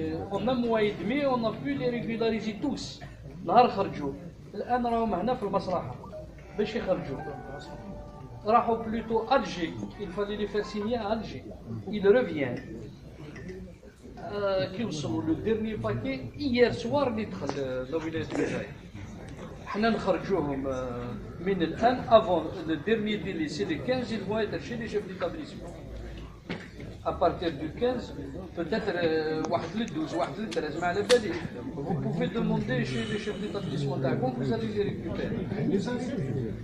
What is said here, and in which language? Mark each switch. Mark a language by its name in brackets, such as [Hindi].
[French] On a un mois et demi, on a pu les régulariser tous. [Arabic] نهار خرجوا. الآن راهم هنا في المصلحة باش يخرجوا. راحوا [French] plutôt Alger. Il fallait les faire signer à Alger. Ils reviennent. [Arabic] كي وصلوا [French] le dernier paquet hier soir [Arabic] اللي دخل لولاية الجزائر. حنا نخرجوهم من الآن [French] avant le dernier délai c'est le 15 ils vont être chez les chefs d'établissement. À partir du 15, peut-être [Arabic] واحد [French] le 12, واحد le 13, [Arabic] ما على باليش. [French] Vous pouvez demander chez les chefs d'établissement [Arabic] تاعكم, [French] vous allez les récupérer.